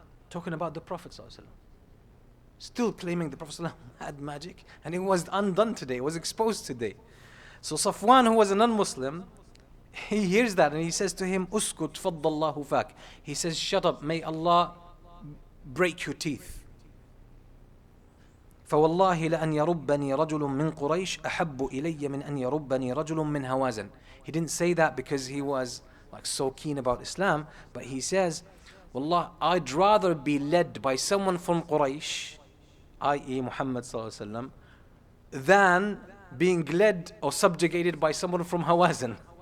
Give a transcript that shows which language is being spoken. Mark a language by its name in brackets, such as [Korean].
[English] Talking about the Prophet ﷺ. Still claiming the Prophet ﷺ had magic, and it was undone today, it was exposed today. So Safwan, who was a non-Muslim, he hears that and he says to him, [Arabic] "Uskut faddallahu fak." [English] He says, "Shut up, may Allah break your teeth." [Arabic] فوالله لأن يربني رجل من قريش أحب إلي من أن يربني رجل من هوازن. [English] He didn't say that because he was like so keen about Islam, but he says, Wallah, I'd rather be led by someone from Quraysh, i.e. Muhammad sallallahu alaihi wasallam, than being led or subjugated by someone from Hawazin.